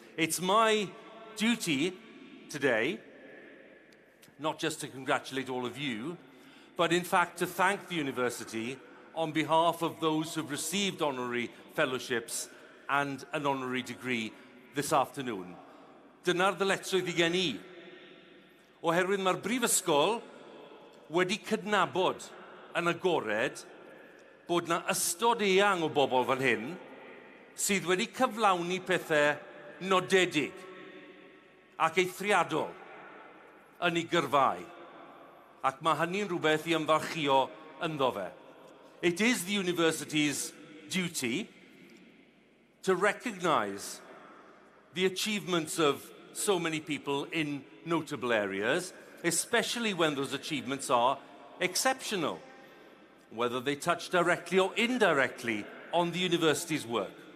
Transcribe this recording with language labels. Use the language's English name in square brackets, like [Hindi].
[English] It's my duty today, not just to congratulate all of you, but in fact to thank the university on behalf of those who've received honorary fellowships and an honorary degree this afternoon. [Welsh] Dyna'r ddyletswydd i gen I. Oherwydd mae'r Brifysgol wedi cydnabod yn agored bod na ystod eang o bobl fan hyn sydd wedi cyflawni pethau nodedig ac eithriadol yn ei gyrfau. Ac mae hynny'n rhywbeth i ymfalchio ynddo fe. [English] It is the university's duty to recognise the achievements of so many people in notable areas, especially when those achievements are exceptional, whether they touch directly or indirectly on the university's work.